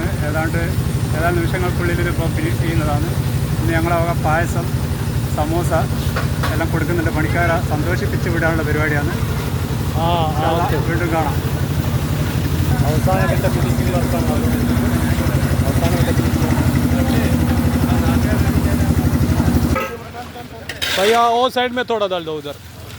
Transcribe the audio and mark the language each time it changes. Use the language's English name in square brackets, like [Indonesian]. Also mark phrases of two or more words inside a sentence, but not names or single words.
[Malayalam] ഏതാണ്ട് നിമിഷങ്ങൾക്കുള്ളിൽ ഇതിപ്പോൾ ഫിനിഷ് ചെയ്യുന്നതാണ്. ഇന്ന് ഞങ്ങളെ പായസം, സമോസ എല്ലാം കൊടുക്കുന്നുണ്ട്. പണിക്കാരെ സന്തോഷിപ്പിച്ച് വിടാനുള്ള പരിപാടിയാണ്. വീണ്ടും കാണാം. അവസാന ഘട്ട ഫിനിഷിംഗ് വർക്കാണ്. അവസാന ഘട്ട ഫിനിഷിംഗ്. [Hindi] भैया वो साइड में थोड़ा डाल दो उधर.